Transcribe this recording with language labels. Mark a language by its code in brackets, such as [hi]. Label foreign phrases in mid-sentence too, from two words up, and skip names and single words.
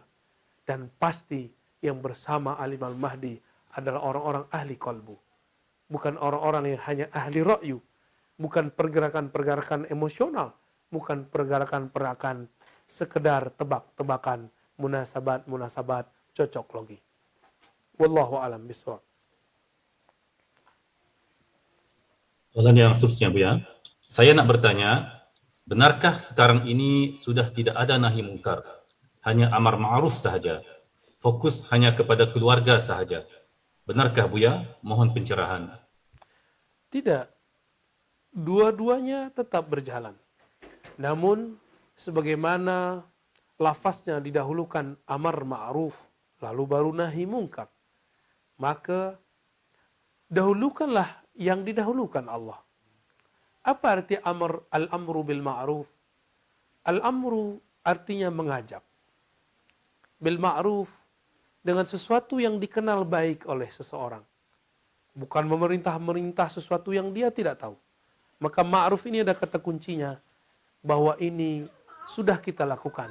[id] Dan pasti yang bersama Alim Al-Mahdi adalah orang-orang ahli kolbu. Bukan orang-orang yang hanya ahli ra'yu. Bukan pergerakan-pergerakan emosional. Bukan pergerakan-pergerakan sekedar tebak-tebakan, munasabat-munasabat, cocok logi. [ar] والله أعلم بالصواب. [ms] Soalan yang seterusnya, Buya. Saya nak bertanya, benarkah sekarang ini sudah tidak ada nahi mungkar? Hanya amar ma'ruf sahaja. Fokus hanya kepada keluarga sahaja. Benarkah, Buya? Mohon pencerahan. [id] Tidak. Dua-duanya tetap berjalan. Namun, sebagaimana lafaznya didahulukan amar ma'ruf, lalu baru nahi mungkar. Maka, dahulukanlah yang didahulukan Allah. Apa arti [ar] الأمر بالمعروف? [id] Al-amru artinya mengajak. [ar] بالمعروف [id] dengan sesuatu yang dikenal baik oleh seseorang. Bukan memerintah sesuatu yang dia tidak tahu. Maka ma'ruf ini ada kata kuncinya bahwa ini sudah kita lakukan.